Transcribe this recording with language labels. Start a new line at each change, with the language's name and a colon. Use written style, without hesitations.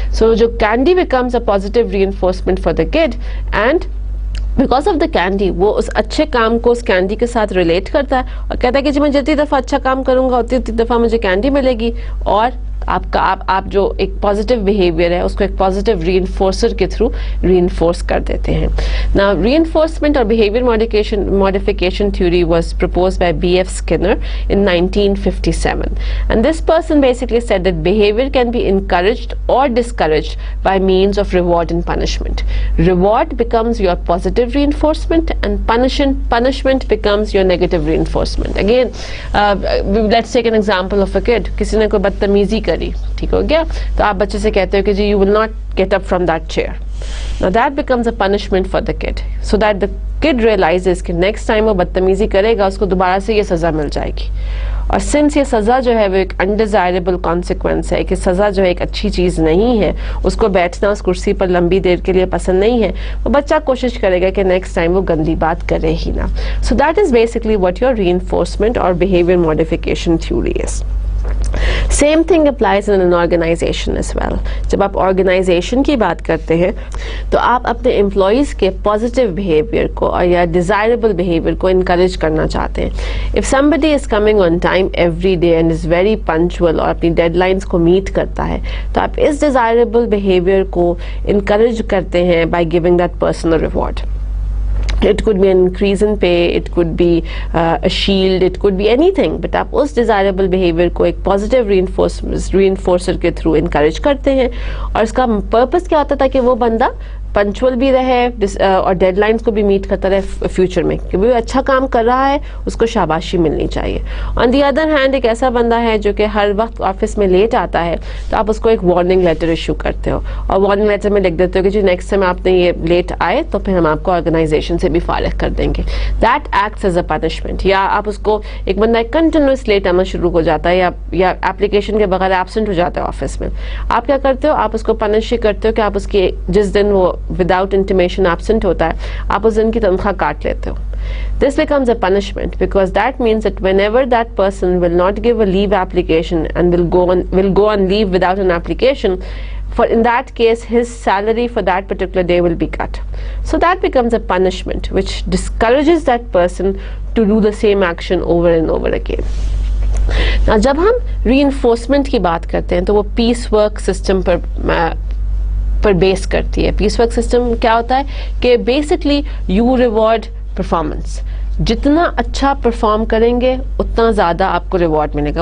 Urdu: So جو
English: candy becomes a positive reinforcement for the kid, and because of the candy
Urdu: وہ اس اچھے کام کو اس candy کے ساتھ ریلیٹ کرتا ہے اور کہتا ہے کہ جی میں جتنی دفعہ اچھا کام کروں گا اتنی دفعہ مجھے کینڈی ملے گی، اور آپ جو ایک پازیٹیو بیہیویئر ہے اس کو ایک پازیٹیو ری انفورسر کے تھرو ری انفورس کر دیتے ہیں.
English: نا reinforcement اور behaviour modification theory was proposed by B.F. Skinner in 1957, and this person basically said that behavior can be encouraged or discouraged by means of reward and punishment. Reward becomes your positive reinforcement and punishment becomes your negative reinforcement. Again, let's take an example of a kid.
Urdu: کسی نے کوئی بدتمیزی کری، ٹھیک ہو گیا، تو آپ بچے سے کہتے ہو کہ جی
English: you will not get up from that chair. Now that becomes a punishment for the kid, so that the kid realizes کہ next time
Urdu: وہ بدتمیزی کرے گا اس کو دوبارہ سے یہ سزا مل جائے گی. اور سنس یہ سزا جو ہے وہ ایک انڈیزائربل کانسیکوینس ہے کہ سزا جو ہے ایک اچھی چیز نہیں ہے، اس کو بیٹھنا اس کرسی پر لمبی دیر کے لیے پسند نہیں ہے، وہ بچہ کوشش کرے گا کہ نیکسٹ ٹائم وہ گندی بات کرے ہی نہ.
English: So that is basically what your reinforcement اور behaviour modification theory is. Same thing applies in an organisation as well.
Urdu: جب آپ آرگنائزیشن کی بات کرتے ہیں تو آپ اپنے امپلائیز کے پازیٹیو بیہیویئر کو اور یا ڈیزائربل بیہیویئر کو انکریج کرنا چاہتے ہیں.
English: if somebody is coming on time every day and is very punctual
Urdu: اور اپنی ڈیڈ لائنس کو میٹ کرتا ہے تو آپ اس ڈیزائربل بیہیویئر کو انکریج کرتے ہیں
English: By giving that person a reward. It could be an increase in pay, it could be a shield, it could be anything, but
Urdu: آپ اس desirable behavior کو ایک positive reinforcer کے through encourage کرتے ہیں. اور اس کا purpose کیا ہوتا تھا کہ وہ بندہ پنچول بھی رہے اور ڈیڈ لائنس کو بھی میٹ کرتا رہے فیوچر میں، کہ وہ اچھا کام کر رہا ہے اس کو شاباشی ملنی چاہیے. آن دی ادر ہینڈ ایک ایسا بندہ ہے جو کہ ہر وقت آفس میں لیٹ آتا ہے تو آپ اس کو ایک وارننگ لیٹر ایشو کرتے ہو اور وارننگ لیٹر میں لکھ دیتے ہو کہ جی نیکسٹ ٹائم آپ نے یہ لیٹ آئے تو پھر ہم آپ کو آرگنائزیشن سے بھی فارغ کر دیں گے.
English: That acts as a punishment.
Urdu: یا آپ اس کو ایک بندہ کنٹینیوس لیٹ آنا شروع ہو جاتا ہے یا اپلیکیشن کے بغیر ایبسنٹ ہو جاتا ہے آفس میں، آپ کیا کرتے ہو؟ آپ اس کو پنش کرتے ہو کہ آپ اس کی جس دن وہ وداؤٹ انٹیمیشن ایبسنٹ ہوتا ہے آپ اس دن کی تنخواہ کاٹ لیتے ہو.
English: This becomes a punishment because that means that whenever that person will not give a leave application and will go on leave without an application, in that case his salary for that particular day will be cut. So that becomes a punishment which discourages that person to do the same action over and over again.
Urdu: Now جب ہم reinforcement کی بات کرتے ہیں تو وہ پیس work system پر بیس کرتی ہے. پیس ورک سسٹم کیا ہوتا ہے کہ بیسکلی
English: You reward performance.
Urdu: جتنا اچھا پرفارم کریں گے اتنا زیادہ آپ کو ریوارڈ ملے گا.